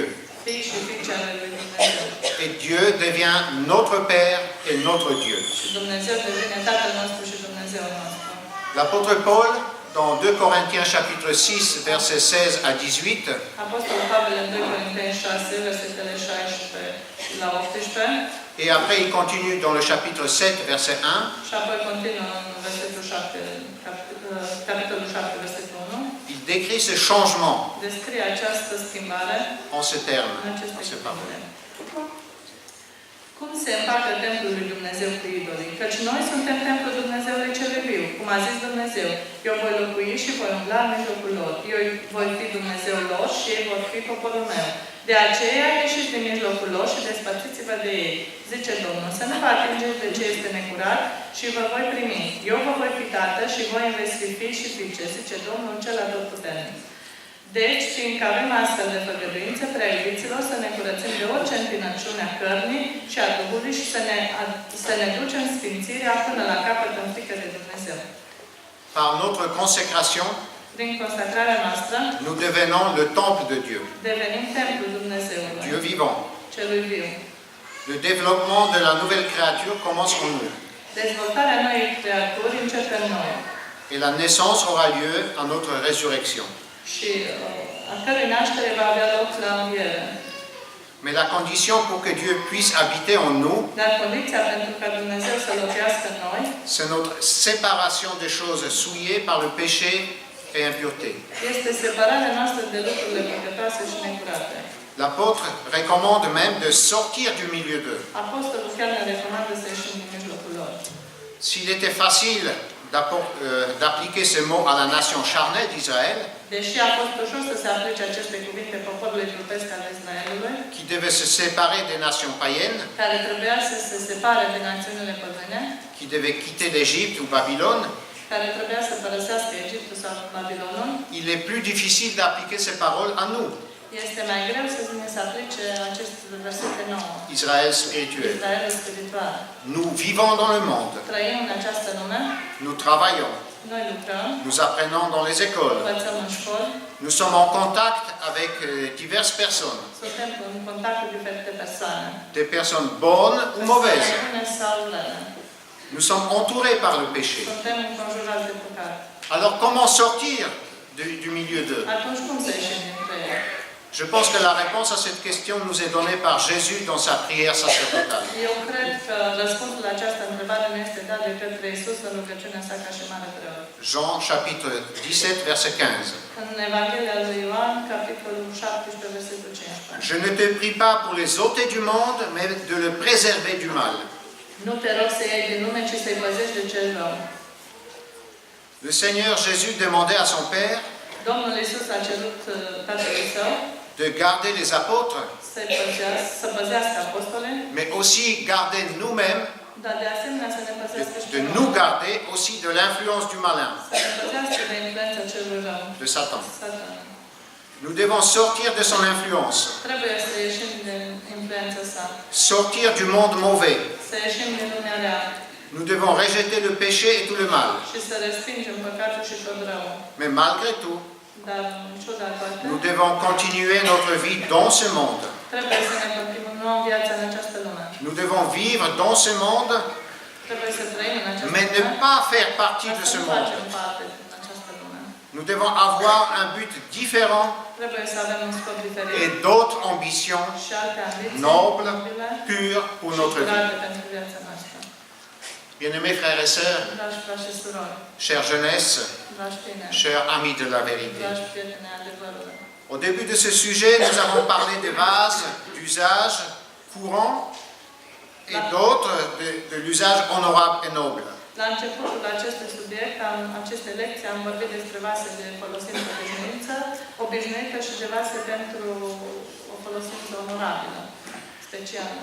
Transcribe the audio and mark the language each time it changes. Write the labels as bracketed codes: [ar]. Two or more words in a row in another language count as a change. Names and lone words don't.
[ro] fii și fiice ale lui Dumnezeu. [fr] Et Dieu devient notre Père et notre Dieu. [ro] Și Dumnezeu devine Tatăl nostru și Dumnezeul nostru. [fr] L'apôtre Paul, dans 2 Corinthiens chapitre 6, versets 16 à 18, [ro] Apostolul Pavel în 2 Corinteni 6, versetele 16 la 18, [fr] et après il continue dans le chapitre 7, verset 1, [ro] și apoi continuă în versetul 7, capitolul 7, versetul 1, [fr] il décrit ce changement [ro] descrie această schimbare [fr] en ces termes, [ro] în aceste [fr] en ces paroles. [ro] cuvinte. Cum se împacă templul lui Dumnezeu cu idolii? Căci noi suntem templul Dumnezeului cel viu. Cum a zis Dumnezeu, eu voi locui și voi umbla în mijlocul lor. Eu voi fi Dumnezeul lor și ei vor fi poporul meu. De aceea ieșiți din mijlocul lor și despărțiți-vă de ei. Zice Domnul, să nu vă atingeți de ce este necurat și vă voi primi. Eu vă voi fi tată și voi veți fi fii și fiice, zice Domnul cel atotputernic. Deci, fiindcă avem astfel de făgăduințe, prea iubiților, să ne curățim de orice întinăciune a cărnii și a Duhului și să ne ducem sfințirea până la capăt în frică de Dumnezeu. [fr] Par notre consécration, [ro] Prin consacrarea noastră, [fr] nous devenons le temple de Dieu, [ro] devenim templul Dumnezeului, [fr] Dieu vivant. [ro] celui viu. [fr] Le développement de la nouvelle créature commence en nous, [ro] Dezvoltarea noii creaturi începe în noi [fr] et la naissance aura lieu à notre résurrection. [ro] și a cărui naștere va avea loc la înviere. [fr] Mais la condition pour que Dieu puisse habiter en nous, [ro] Dar condiția pentru ca Dumnezeu să locuiască în noi [fr] c'est notre séparation des choses souillées par le péché et impureté. [ro] este separarea noastră de lucrurile păcătoase și necurate. [fr] L'apôtre recommande même de sortir du milieu d'eux. [ro] Apostolul chiar ne recomandă să ieșim din mijlocul lor. [fr] S'il était facile d'appliquer ce mot à la nation charnelle d'Israël, [ro] Deși a fost ușor să se aplice aceste cuvinte poporului trupesc al Israelului, [fr] qui devait se séparer des nations païennes, [ro] care trebuia să se separe de națiunile păgâne, [fr] qui devait quitter l'Égypte ou Babylone, [ro] care trebuia să părăsească Egiptul sau Babilonul, [fr] il est plus difficile d'appliquer ces paroles à nous, [ro] este mai greu să ne se aplice aceste versete nouă. [fr] Israël spirituel. [ro] Israelul spiritual. [fr] Nous vivons dans le monde, [ro] Trăim în această lume, [fr] nous travaillons, [ro] noi lucrăm, [fr] nous apprenons dans les écoles, [ro] învățăm în școli, [fr] nous sommes en contact avec diverses personnes, [ro] suntem în contact cu diferite persoane. [fr] des personnes bonnes ou mauvaises. [ro] Bune sau rele. [fr] Nous sommes entourés par le péché. [ro] Suntem înconjurați de păcat. [fr] Alors comment sortir du milieu d'eux? [ro] Atunci cum să ieșim dintre ele? [fr] Je pense que la réponse à cette question nous est donnée par Jésus dans sa prière sacerdotale. [ro] Eu cred că răspunsul la această întrebare ne este dat de către Iisus în rugăciunea sa ca și mare preot. [fr] Jean chapitre 17 verset 15. [ro] În Evanghelia lui Ioan, capitolul 17, versetul 15. [fr] Je ne te prie pas pour les ôter du monde, mais de le préserver du mal. [ro] Nu te rog să iei din lume, ci să-i păzești de cel rău. [fr] Le Seigneur Jésus demandait à son Père [ro] Domnul Iisus a cerut Tatălui Său [fr] de garder les apôtres, [ro] să păzească apostole, [fr] mais aussi garder nous-mêmes, [ro] dar de asemenea să ne păzească și [fr] de [ro] pe [fr] nous [ro] noi. [fr] garder aussi de l'influence du malin, [ro] Să ne păzească de influența celui rău. [fr] de Satan. [ro] Satan. [fr] Nous devons sortir de son influence, [ro] Trebuie să ieșim din influența sa, [fr] sortir du monde mauvais. [ro] să ieșim din lumea rea [fr] Nous devons rejeter le péché et tout le mal. [ro] și să respingem păcatul și tot răul. [fr] Mais malgré tout, [ro] Dar în ciuda toate, [fr] nous devons continuer notre vie dans ce monde. [ro] trebuie să ne continuăm viața în această lume. [fr] Nous devons vivre dans ce monde, [ro] Trebuie să trăim în această [fr] mais ne [ro] lume, [fr] pas faire partie [ro] dar [fr] de [ro] să [fr] ce [ro] nu [fr] monde. [ro] facem parte din această lume. [fr] Nous devons avoir un but différent [ro] Trebuie să avem un scop diferit [fr] et d'autres ambitions [ro] și alte ambiții [fr] nobles, [ro] nobile [fr] pures pour [ro] și [fr] notre vie. [ro] curate pentru viața noastră. [fr] Bien-aimés frères et sœurs, [ro] Dragi frați și surori, [fr] chère jeunesse, [ro] dragi tineri, [fr] chers amis de la vérité. [ro] dragi prieteni ai adevărului. [fr] Au début de ce sujet, nous avons parlé des vases, d'usage courant et d'autres de l'usage honorable et noble. [ro] La începutul acestui subiect, aceste lecții, am vorbit despre vase de folosință obișnuită și de vase pentru o folosință onorabilă, specială.